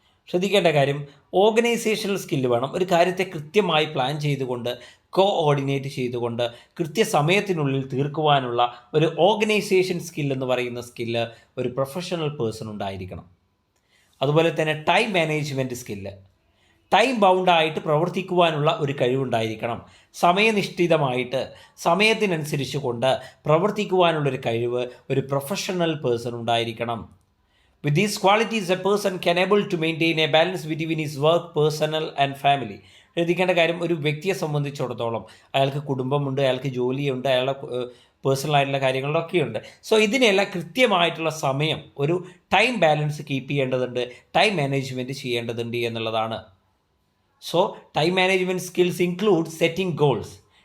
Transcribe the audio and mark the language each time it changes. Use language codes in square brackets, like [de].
[ml] ശ്രദ്ധിക്കേണ്ട കാര്യം, organisational skill വേണം. ഒരു കാര്യത്തെ കൃത്യമായി പ്ലാൻ ചെയ്തുകൊണ്ട്, കോഓർഡിനേറ്റ് ചെയ്തുകൊണ്ട് കൃത്യസമയത്തിനുള്ളിൽ തീർക്കുവാനുള്ള ഒരു ഓർഗനൈസേഷൻ സ്കിൽ എന്ന് പറയുന്ന സ്കില്ല് ഒരു പ്രൊഫഷണൽ പേഴ്സൺ ഉണ്ടായിരിക്കണം. അതുപോലെ തന്നെ ടൈം മാനേജ്മെൻറ്റ് സ്കില്ല്, ടൈം ബൗണ്ടായിട്ട് പ്രവർത്തിക്കുവാനുള്ള ഒരു കഴിവുണ്ടായിരിക്കണം. സമയനിഷ്ഠിതമായിട്ട് സമയത്തിനനുസരിച്ച് കൊണ്ട് പ്രവർത്തിക്കുവാനുള്ളൊരു കഴിവ് ഒരു പ്രൊഫഷണൽ പേഴ്സൺ ഉണ്ടായിരിക്കണം. [en] With these qualities, a person can able to maintain a balance between his work, personal and family. [ml] ശ്രദ്ധിക്കേണ്ട കാര്യം, ഒരു വ്യക്തിയെ സംബന്ധിച്ചിടത്തോളം അയാൾക്ക് കുടുംബമുണ്ട്, അയാൾക്ക് ജോലിയുണ്ട്, അയാളുടെ പേഴ്സണലായിട്ടുള്ള കാര്യങ്ങളിലൊക്കെയുണ്ട്. സോ ഇതിനെല്ലാം കൃത്യമായിട്ടുള്ള സമയം, ഒരു ടൈം ബാലൻസ് കീപ്പ് ചെയ്യേണ്ടതുണ്ട്, ടൈം മാനേജ്മെൻറ്റ് ചെയ്യേണ്ടതുണ്ട് എന്നുള്ളതാണ്. [en] So time management skills include setting goals.